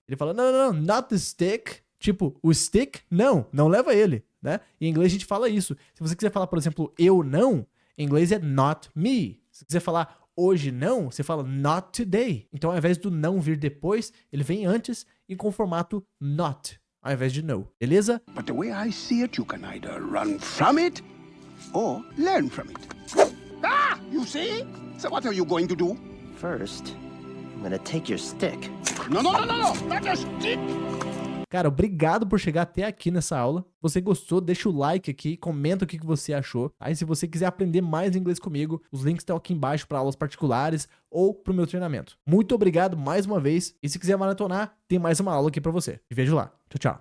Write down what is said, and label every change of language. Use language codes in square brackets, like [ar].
[pt] Ele fala, não, [en] not the stick. [pt] Tipo, o stick, não leva ele, né? Em inglês a gente fala isso. Se você quiser falar, por exemplo, eu não, em inglês é [en] not me. [pt] Se quiser falar hoje não, você fala [en] not today. [pt] Então, ao invés do não vir depois, ele vem antes e com o formato not, ao invés de no. Beleza? [en] But the way I see it, you can either run from it or learn from it. Ah! You see? So what are you going to do? First, I'm gonna take your stick. No, not a stick! [pt] Cara, obrigado por chegar até aqui nessa aula. Se você gostou, deixa o like aqui, comenta o que você achou. Aí, se você quiser aprender mais inglês comigo, os links estão aqui embaixo para aulas particulares ou para o meu treinamento. Muito obrigado mais uma vez. E se quiser maratonar, tem mais uma aula aqui para você. Te vejo lá. Tchau, tchau.